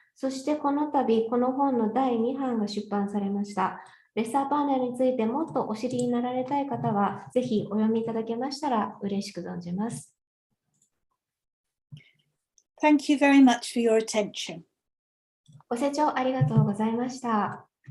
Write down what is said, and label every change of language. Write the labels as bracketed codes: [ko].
[ja] そしてこの度、この本の第2版が出版されました。レッサーパンダについてもっとお知りになられたい方は、ぜひお読みいただけましたら嬉しく存じます。 [en] Thank you very much for your attention. [ja] ご清聴ありがとうございました。